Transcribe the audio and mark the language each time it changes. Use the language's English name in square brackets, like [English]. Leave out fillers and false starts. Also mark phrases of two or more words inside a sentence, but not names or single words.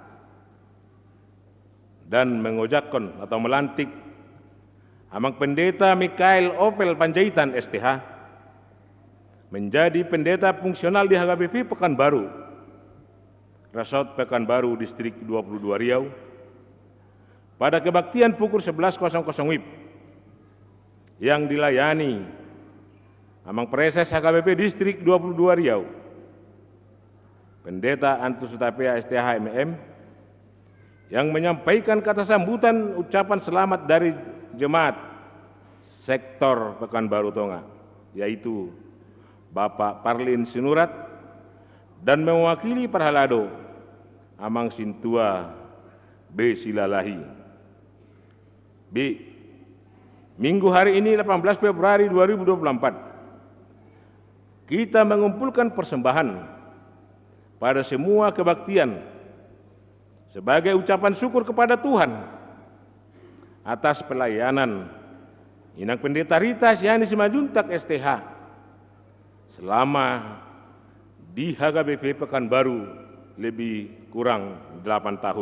[Indonesian] dan mengojakkan atau melantik Amang Pendeta Mikael Ovel Panjaitan STH menjadi pendeta fungsional di HKBP Pekanbaru, Resort Pekanbaru Distrik 22 Riau, pada kebaktian pukul 11.00 WIB yang dilayani Amang Preses HKBP Distrik 22 Riau, Pendeta Antus Sutapea STH MM, yang menyampaikan kata sambutan ucapan selamat dari jemaat Sektor Pekanbaru Tonga, yaitu Bapak Parlin Sinurat, dan mewakili Parhalado Amang Sintua B. Silalahi. B. Minggu hari ini 18 Februari 2024, kita mengumpulkan persembahan pada semua kebaktian sebagai ucapan syukur kepada Tuhan atas pelayanan Inang Pendeta Rita Hasiani Simajuntak STH selama di HKBP Pekanbaru lebih kurang 8 tahun.